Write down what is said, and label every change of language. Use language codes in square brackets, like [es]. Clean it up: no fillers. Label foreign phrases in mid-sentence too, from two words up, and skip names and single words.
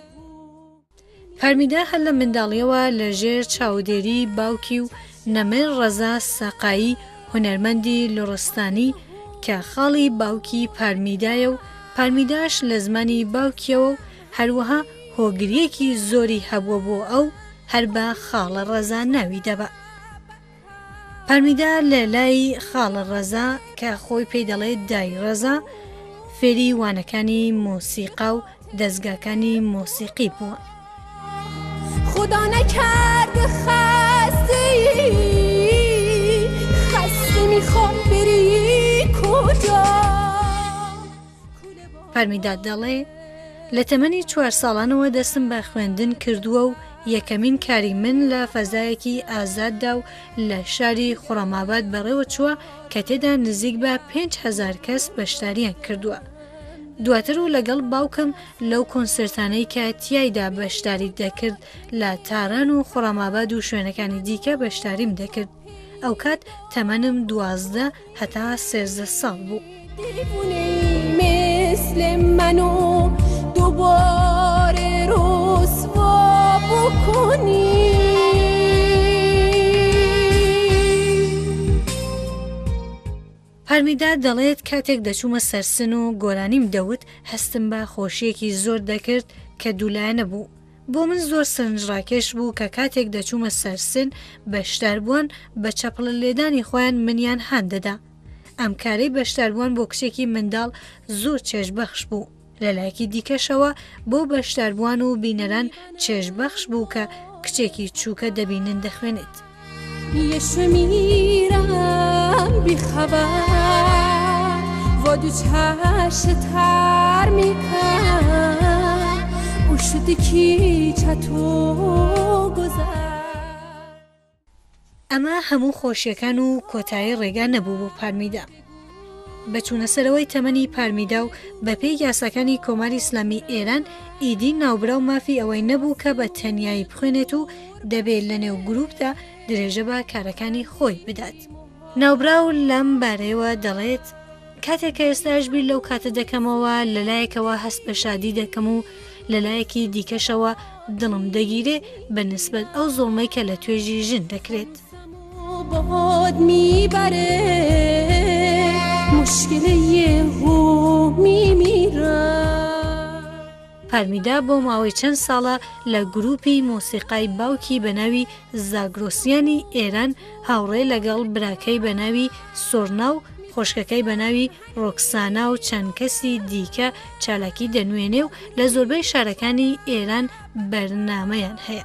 [ckb] پارمیدا هەر لە منداڵیەوە لە ژێر چاودێری باوکی و نەمێر ڕەزا سەقایی هونەرمەندی لۆڕستانی کە خاڵی باوکی پارمیدایە و پارمیداش لە زمانی باوکیەوە و هەروەها هۆگریەکی زۆری هەبووە بۆ ئەو هەر بە خاڵە ڕەزا ناوی دەبا. پارمیدا لە لای خاڵە ڕەزا کە خۆی پێی دەڵێت دای ڕەزا فێری وانەکانی مۆسیقا و دەستگاکانی مۆسیقی بووە. [fa] خدا نکرده خسته میخوام بری کجا. [ckb] پارمیدا دەڵێ لە تەمەنی 4 ساڵانەوە دەستم بە خوێندن کردووە و یەکەمین کاری من لە فەزایەکی ئازاددا و لە شاری خوڕەماباد بەڕێوە چووە کە تێدا نزیک بە 5,000 کەس بەشداریان کردووە. دواتر و لەگەڵ باوکم لەو کۆنسرتانەی کە تیایدا بەشداری دەکرد لە تاران و خوڕەماباد و شوێنەکانی دیکە بەشداریم دەکرد. ئەو کات تەمەنم 12 هەتا 13 ساڵ بوو. [fa] دیوونه‌ای مثل منو دوباره رسوا بکنی. [ckb] پارمیدا دەڵێت کاتێک دەچوومە سەرسن و گۆرانیم دەوت هەستم بە خۆشیەکی زۆر دەکرد کە دوولایە نەبوو. بۆ من زۆر سەرنجڕاکێش بوو کە کاتێک دەچوومە سەرسن بەشداربووان بە چەپڵە لێدانی خۆیان منیان هاندەدا. ئەم کارەی بەشداربووان بۆ کچێکی منداڵ زۆر چێژبەخش بوو. لەلایەکی دیکەشەوە بۆ بەشداربووان و بینەران چێژبەخش بوو کە کچێکی چووکە دەبینن دەخوێنێت. [fa] یه میرم بی خبر و دو چشم تر میکن او شدی کی چطور گذر. [ckb] ئەمە هەموو خۆشیەکان و کۆتایی ڕێگا نەبوو بۆ پارمیدا. بەچوونەسەرەوەی تەمەنی پارمیدا و بەپێی یاساکانی کۆماری ئیسلامی ئێران ئیدی ناوبرا و مافی ئەوەی نەبوو کە بە تەنیایی بخوێنێت و دەبێت لە نێو گروپدا درێژە بە کارەکانی خۆی بدات. ناوبرا و لەم بارەیەوە دەڵێت کاتێک کە ئێستاش بیر لەو کاتە دەکەمەوە لەلایەکەوە هەست بە شادی دەکەم و لەلایەکی دیکەشەوە دڵم دەگیرێ بە نسبەت ئەو زۆڵمەی کە لە توێژی ژن دەکرێت. [fa] باد میبره مشکل یهو میمیرم. [ckb] پارمیدا بۆ ماوەی چەند ساڵە لە گروپی مۆسیقای باوکی بە ناوی زاگرۆسیانی ئێران هاوڕێ لەگەڵ براکەی بە ناوی سۆرنا و خۆشکەکەی بە ناوی ڕۆکسانا و چەند کەسی دیکە چالاکی دەنوێنێ و لە زۆربەی شارەکانی ئێران بەرنامەیان هەیە.